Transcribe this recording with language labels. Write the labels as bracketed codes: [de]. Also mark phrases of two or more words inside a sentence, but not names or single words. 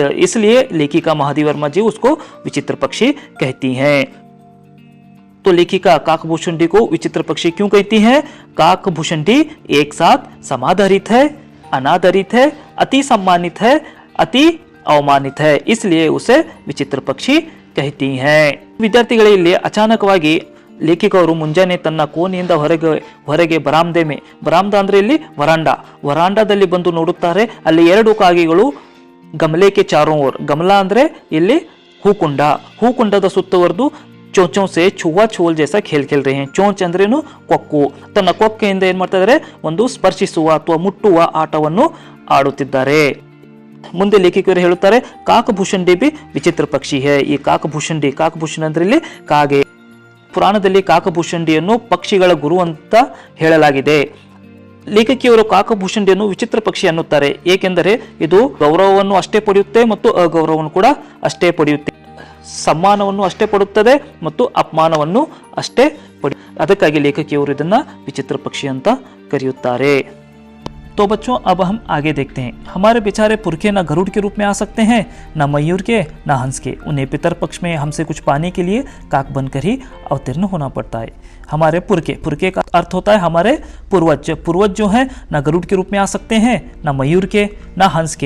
[hi] इसलिए लेखिका महादेवी वर्मा जी उसको विचित्र पक्षी कहती हैं। तो लेखिका काकभूषणी को विचित्र पक्षी क्यों कहती हैं? काकभूषणी एक साथ समादरित है, अनादरित है, अति सम्मानित है, अति अवमानित है, इसलिए उसे विचित्र पक्षी कहती हैं। [kn] ವಿದ್ಯಾರ್ಥಿಗಳೇ, ಇಲ್ಲಿ ಅಚಾನಕವಾಗಿ ಲೇಖಕರು ಮುಂಜಾನೆ ತನ್ನ ಕೋಣೆಯಿಂದ ಹೊರಗೆ ಬರಾಮ್ದ ಅಂದ್ರೆ ಇಲ್ಲಿ ವರಾಂಡಾದಲ್ಲಿ ಬಂದು ನೋಡುತ್ತಾರೆ। ಅಲ್ಲಿ 2 ಕಾಗೆಗಳು [hi] गमले के चारों ओर, [kn] ಗಮಲ ಅಂದ್ರೆ ಇಲ್ಲಿ ಹೂಕುಂಡದ ಸುತ್ತುವರೆದು [hi] ಚೋಂಚೋं से छुआ छुओल जैसा खेल खेल रहे हैं। [kn] ಚೋಂಚ್ ಅಂದ್ರೇನು ಕೊಕ್ಕು, ತನ್ನ ಕೊಕ್ಕೆಯಿಂದ ಏನ್ ಮಾಡ್ತಾ ಇದ್ದಾರೆ, ಒಂದು ಸ್ಪರ್ಶಿಸುವ ಅಥವಾ ಮುಟ್ಟುವ ಆಟವನ್ನು ಆಡುತ್ತಿದ್ದಾರೆ। ಮುಂದೆ ಲೇಖಕರು ಹೇಳುತ್ತಾರೆ ಕಾಕಭೂಷಣಿ भी ವಿಚಿತ್ರ ಪಕ್ಷಿ है। ಈ ಕಾಕಭೂಷಣಿ ಅಂದ್ರೆ ಇಲ್ಲಿ ಕಾಗೆ। ಪುರಾಣದಲ್ಲಿ ಕಾಕಭೂಷಣಿಯನ್ನು ಪಕ್ಷಿಗಳ ಗುರು ಅಂತ ಹೇಳಲಾಗಿದೆ। ಲೇಖಕಿಯವರು ಕಾಕಭೂಷಣಿಯನ್ನು ವಿಚಿತ್ರ ಪಕ್ಷಿ ಅನ್ನುತ್ತಾರೆ, ಏಕೆಂದರೆ ಇದು ಗೌರವವನ್ನು ಅಷ್ಟೇ ಪಡೆಯುತ್ತೆ ಮತ್ತು ಅಗೌರವವನ್ನು ಕೂಡ ಅಷ್ಟೇ ಪಡೆಯುತ್ತೆ, सम्मानವನ್ನು ಅಷ್ಟೇ ಪಡುತ್ತದೆ ಮತ್ತು ಅಪಮಾನವನ್ನು ಅಷ್ಟೇ ಅದಕ್ಕಾಗಿ ಲೇಖಕಿಯವರು ಇದನ್ನ ವಿಚಿತ್ರ ಪಕ್ಷಿ ಅಂತ ಕರೆಯುತ್ತಾರೆ। [hi] तो बच्चों अब हम आगे देखते हैं। हमारे बेचारे पुरखे न गरुड़ के रूप में आ सकते हैं, न मयूर के, न हंस के। उन्हें पितर पक्ष में हमसे कुछ पाने के लिए काक बनकर ही अवतीर्ण होना पड़ता है। हमारे पुरखे का अर्थ होता है हमारे पूर्वज जो है न गरुड़ के रूप में आ सकते हैं, न मयूर के, न हंस के।